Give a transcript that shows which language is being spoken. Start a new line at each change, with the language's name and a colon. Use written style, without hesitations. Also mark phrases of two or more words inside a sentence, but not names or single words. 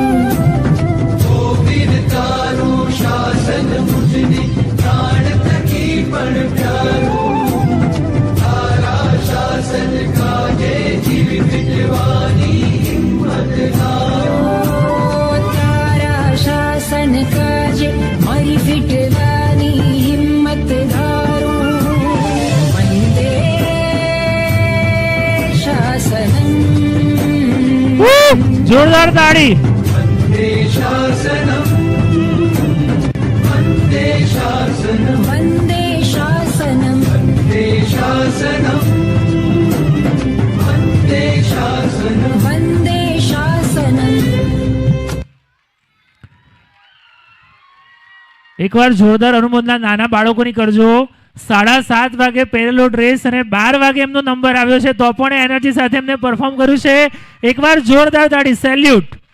Gujarati: ઓ વીર તારૂ શાસન મુઝને પ્રાણ થકી પણ પ્યારૂ, તારા શાસન કાજે જીવી ફિટવાની હિંમત ધારૂ. શાસન કાજે મારી ફિટવાની હિંમત ધારૂ,
Sanskrit: वंदे शासनम.
Gujarati: જોરદાર તાળી.
Sanskrit: वंदे शासनम, वंदे शासनम, वंदे शासनम, वंदे शासनम, वंदे शासनम, वंदे शासनम.
Gujarati: એકવાર જોરદાર અનુમોદના નાના બાળકોની કરજો. 7:30 વાગે પહેરેલો ડ્રેસ અને 12 વાગે એમનો નંબર આવ્યો છે, તો પણ એનર્જી સાથે એમને પરફોર્મ કર્યું છે. એકવાર જોરદાર તાળી. સેલ્યુટ.